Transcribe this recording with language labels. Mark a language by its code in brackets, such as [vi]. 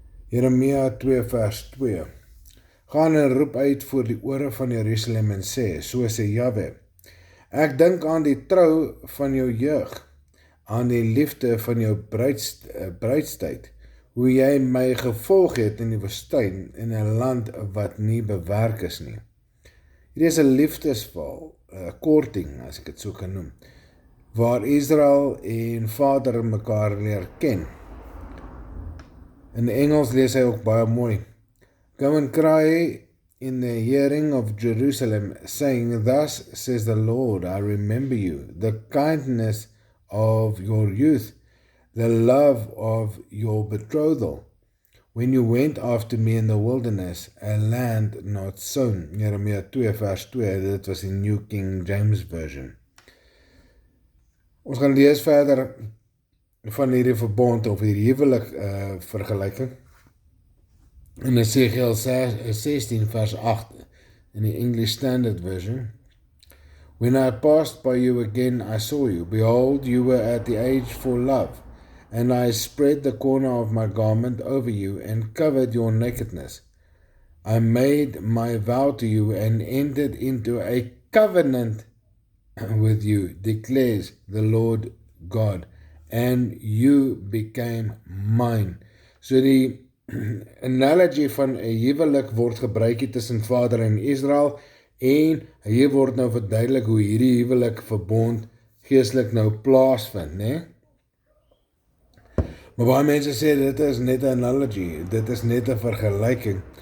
[af] Jeremia 2 vers 2. Gaan en roep uit voor die ore van Jerusalem en sê, so sê Jahwe, ek dink aan die trou van jou jeug, aan die liefde van jou bruidstyd, hoe jy my gevolg het in die woestyn, in 'n land wat nie bewerk is nie. Hier is 'n liefdesval, 'n korting, as ek dit so kan noem, waar Israel en Vader mekaar leer ken. In Engels lees hy ook baie mooi. [en] Go and cry in the hearing of Jerusalem, saying, Thus says the Lord, I remember you, the kindness of your youth, the love of your betrothal, when you went after me in the wilderness, a land not sown. [af] Jeremia 2 vers 2, dit was die New King James Version. Ons gaan lees verder van hierdie verbond of hierdie huwelik vergelyking. In Ezekiel 16 vers 8 in die English Standard Version. [en] When I passed by you again, I saw you. Behold, you were at the age for love, and I spread the corner of my garment over you and covered your nakedness. I made my vow to you and entered into a covenant with you, declares the Lord God, and you became mine. [af] So die analogy van 'n huwelik word gebruik hier tussen Vader en Israel, en hier word nou verduidelik hoe hierdie huwelik verbond geestelik nou plaasvind, né? Maar baie mense sê dit is net 'n analogy, dit is net 'n vergelyking.